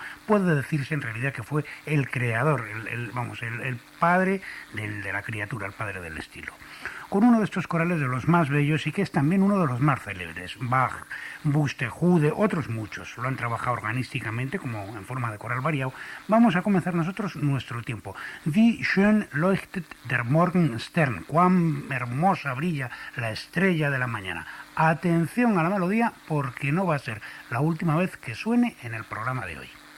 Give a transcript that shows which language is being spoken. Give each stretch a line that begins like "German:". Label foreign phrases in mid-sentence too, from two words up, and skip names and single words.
Spanish: Puede decirse en realidad que fue el creador, el padre de la criatura, el padre del estilo. Con uno de estos corales de los más bellos y que es también uno de los más célebres. Bach, Buxtehude, otros muchos lo han trabajado organísticamente como en forma de coral variado. Vamos a comenzar nosotros nuestro tiempo.
German: Wie schön leuchtet der Morgenstern,
Spanish: cuán hermosa brilla la estrella de la mañana. Atención a la melodía porque no va a ser la última vez que suene en el programa de hoy.